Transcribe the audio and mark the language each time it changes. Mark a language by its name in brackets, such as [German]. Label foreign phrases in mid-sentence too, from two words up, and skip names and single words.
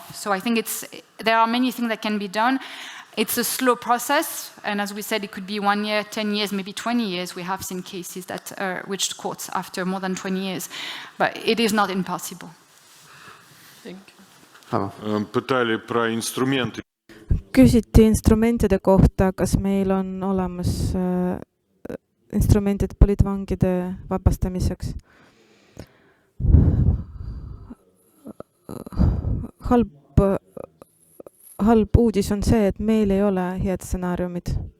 [English] So I think there are many things that can be done. It's a slow process, and as we said, it could be 1 year, 10 years, maybe 20 years. We have seen cases that reached courts after more than 20 years, but it is not impossible. Thank you. [Belarusian] Пытали про инструменты. [Estonian] Küsiti instrumentide kohta, kas meil on olemas instrumendid poliitvangide vabastamiseks. Halb uudis on see, et meil ei ole head stsenaariumid.